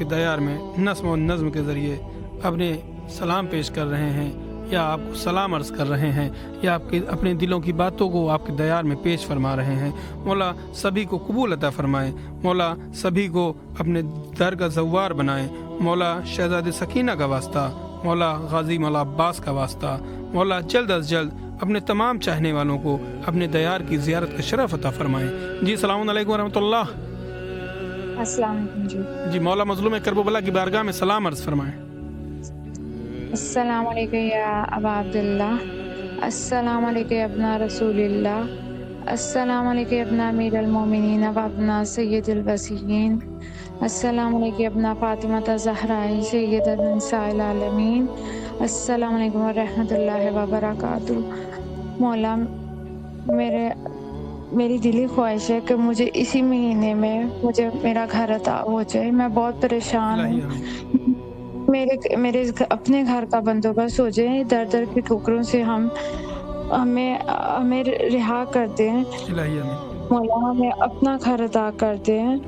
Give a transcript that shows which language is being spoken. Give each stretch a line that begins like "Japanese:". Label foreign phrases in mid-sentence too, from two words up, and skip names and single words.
Hindi: दयार में नस्म और नज़्म के ज़रिए अपने सलाम पेश कर रहे हैं या आपको सलाम अर्ज़ कर रहे हैं या आपके अपने दिलों की बातों को आपके दयार में पेश फरमा रहे हैं, मौला सभी को कबूल अता फरमाएं, मौला सभी को अपने दर का ज़व्वार बनाएं, मौला शहज़ादी सकीना का वास्ता, मौला गाजी मौला अब्बास का वास्ता, मौला जल्द अज जल्द अपने तमाम चाहने वालों को अपने दयार की ज़ियारत का शरफ अता फरमाएं।
Arabic: जी السلام عليكم رحمة الله. السلام عليكم
Hindi: जी मौला मज़लूम करबला की बारगाह में सलाम अर्ज़ फरमाएं।
Arabic: السلام عليكم يا أبا عبد الله، السلام عليكم يا ابن رسول الله، السلام عليكم يا ابن أمير المؤمنين وابن سيد الوصيين، السلام عليكم يا ابن فاطمة الزهراء سيدة نساء العالمين، السلام عليكم ورحمة الله وبركاته.
Hindi: मौला मेरी दिली ख्वाहिश है कि मुझे इसी महीने में मुझे मेरा घर अता हो जाए। मैं बहुत परेशान हूँ, मेरे अपने घर का बंदोबस्त हो जाए, दर दर की ठोकरों से हमें रिहा कर दें मौला, हमें अपना घर अता कर दें।